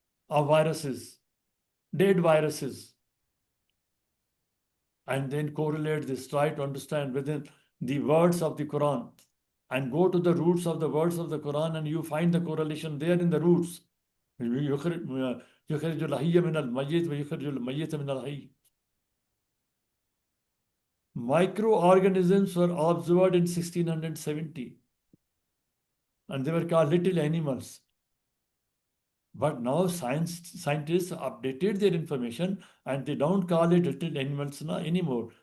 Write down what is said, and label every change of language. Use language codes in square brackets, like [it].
[en] of viruses, dead viruses, and then correlate this, try to understand within the words of the Quran and go to the roots of the words of the Quran, and you find the correlation there in the roots. [ar] يخرج الحي من الميت ويخرج الميت من الحي. [en] Microorganisms were observed in 1670, and they were called little animals. But now scientists updated their information, and they don't call it little animals anymore.